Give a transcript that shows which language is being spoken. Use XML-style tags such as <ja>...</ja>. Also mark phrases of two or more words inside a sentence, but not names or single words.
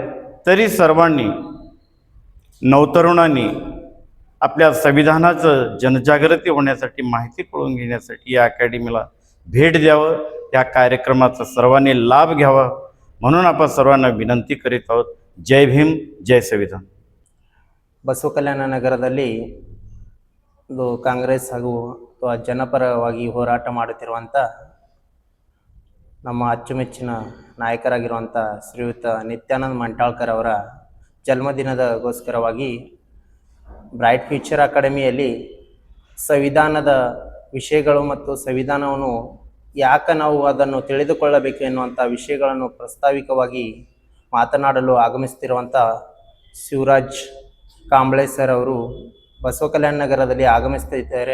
<mr>तरी सर्वांनी, नवतरुणांनी आपल्या संविधानाचं जनजागृती होण्यासाठी, माहिती कळून घेण्यासाठी या अकॅडमीला भेट द्यावं, या कार्यक्रमाचा सर्वांनी लाभ घ्यावा म्हणून आपण सर्वांना विनंती करीत आहोत. जय भीम, जय संविधान.</mr> <kn>ಬಸವ ಕಲ್ಯಾಣ ನಗರದಲ್ಲಿ ಒಂದು ಕಾಂಗ್ರೆಸ್ ಹಾಗೂ ಅಥವಾ ಜನಪರವಾಗಿ ಹೋರಾಟ ಮಾಡುತ್ತಿರುವಂಥ ನಮ್ಮ ಅಚ್ಚುಮೆಚ್ಚಿನ ನಾಯಕರಾಗಿರುವಂಥ ಶ್ರೀಯುತ ನಿತ್ಯಾನಂದ ಮಂಟಾಳ್ಕರ್ ಅವರ ಜನ್ಮದಿನದಗೋಸ್ಕರವಾಗಿ ಬ್ರೈಟ್ ಫ್ಯೂಚರ್ ಅಕಾಡೆಮಿಯಲ್ಲಿ ಸಂವಿಧಾನದ ವಿಷಯಗಳು ಮತ್ತು ಸಂವಿಧಾನವನ್ನು ಯಾಕೆ ನಾವು ಅದನ್ನು ತಿಳಿದುಕೊಳ್ಳಬೇಕು ಎನ್ನುವಂಥ ವಿಷಯಗಳನ್ನು ಪ್ರಸ್ತಾವಿಕವಾಗಿ ಮಾತನಾಡಲು ಆಗಮಿಸುತ್ತಿರುವಂಥ ಶಿವರಾಜ್ ಕಾಂಬ್ಳೆ ಸರ್ ಅವರು ಬಸವ ಕಲ್ಯಾಣ ನಗರದಲ್ಲಿ ಆಗಮಿಸ್ತಿದ್ದಾರೆ.</kn>